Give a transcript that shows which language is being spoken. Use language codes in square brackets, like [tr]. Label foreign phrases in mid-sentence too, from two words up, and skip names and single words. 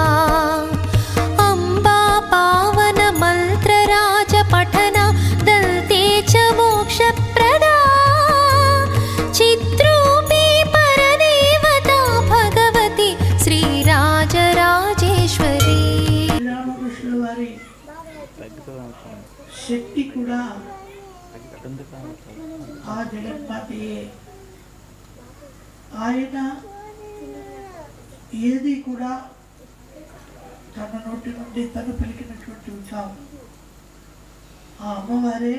[sa] अम्बा पावन मन्त्रराज पठना दल्ते च मोक्षप्रदा चित्रूपी परदेवता भगवती श्रीराजराजेश्वरी [te] శ్రీరామకృష్ణుల వారి శక్తి కూడా ఆ జగన్మాతయే. ఆయన ఏది కూడా తన నోటి నుండి తను పలికినటువంటి ఉత్సాహం ఆ అమ్మవారే.